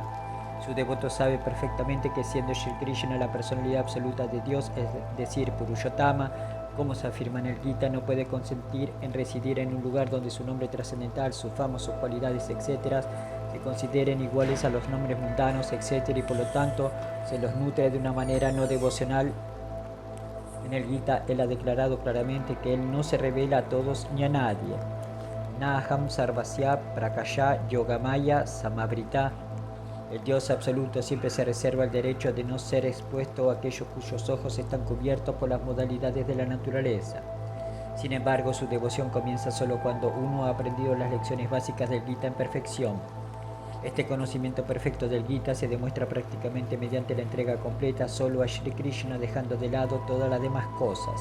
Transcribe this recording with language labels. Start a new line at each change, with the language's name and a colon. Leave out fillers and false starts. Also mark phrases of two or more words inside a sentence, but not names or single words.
Spanish: Su devoto sabe perfectamente que siendo Shri Krishna la personalidad absoluta de Dios, es decir, Purushottama, como se afirma en el Gita, no puede consentir en residir en un lugar donde su nombre trascendental, su fama, sus cualidades, etc., se consideren iguales a los nombres mundanos, etc., y por lo tanto se los nutre de una manera no devocional. En el Gita él ha declarado claramente que él no se revela a todos ni a nadie.
Sanskrit: नाहं सर्वस्य प्रकाशः योगमाया समावृतः.
Spanish: El Dios absoluto siempre se reserva el derecho de no ser expuesto a aquellos cuyos ojos están cubiertos por las modalidades de la naturaleza. Sin embargo, su devoción comienza solo cuando uno ha aprendido las lecciones básicas del Gita en perfección. Este conocimiento perfecto del Gita se demuestra prácticamente mediante la entrega completa solo a Shri Krishna, dejando de lado todas las demás cosas.